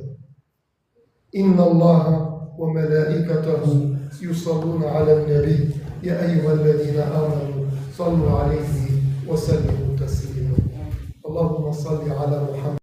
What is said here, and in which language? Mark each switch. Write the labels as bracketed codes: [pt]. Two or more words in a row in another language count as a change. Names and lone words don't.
[ar] إن الله وملائكته يصلون على النبي يا أيها الذين آمنوا صلوا عليه وسلموا تسليما. اللهم صل على محمد